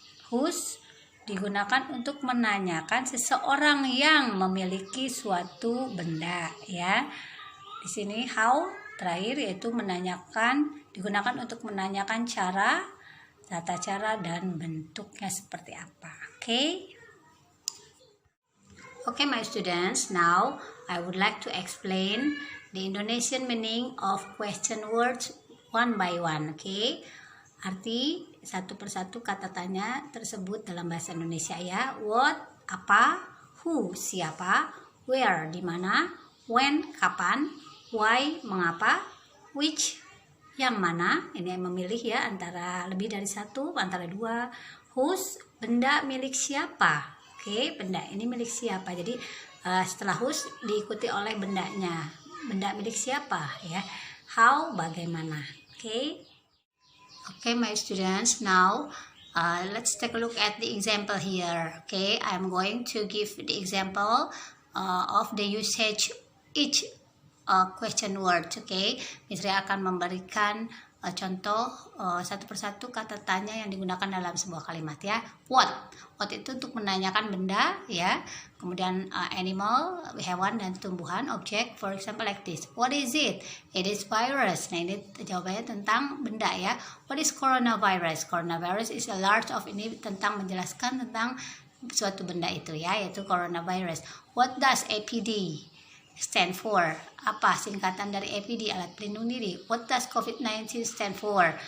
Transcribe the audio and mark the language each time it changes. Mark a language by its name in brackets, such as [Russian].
[Indonesian] Whose digunakan untuk menanyakan seseorang yang memiliki suatu benda ya. Di sini how terakhir yaitu menanyakan, digunakan untuk menanyakan cara, tata cara, dan bentuknya seperti apa. [English] Okay, my students, now I would like to explain the Indonesian meaning of question words one by one. [Indonesian] Okay, arti satu persatu kata tanya tersebut dalam bahasa Indonesia ya. What, apa, who, siapa, where, di mana, when, kapan, why, mengapa, which, yang mana, ini yang memilih ya, antara lebih dari satu, antara dua, whose, benda milik siapa. Oke, benda ini milik siapa. Jadi setelah whose diikuti oleh bendanya. Benda milik siapa ya. How, bagaimana. [English] Okay, my students, now let's take a look at the example here. Okay, I'm going to give the example of the usage each question word. [Indonesian] Okay, Miss Ria akan memberikan contoh satu persatu kata tanya yang digunakan dalam sebuah kalimat ya. What itu untuk menanyakan benda ya. Kemudian animal, hewan dan tumbuhan, objek. [English] For example like this. What is it? It is virus. [Indonesian] Nah ini jawabannya tentang benda ya. [English] What is coronavirus? Coronavirus is a large of, [Indonesian] ini tentang menjelaskan tentang suatu benda itu ya, yaitu coronavirus. [English] What does APD stand for? [Indonesian] Apa singkatan dari APD, alat pelindung diri? [English] What does COVID-19 stand for?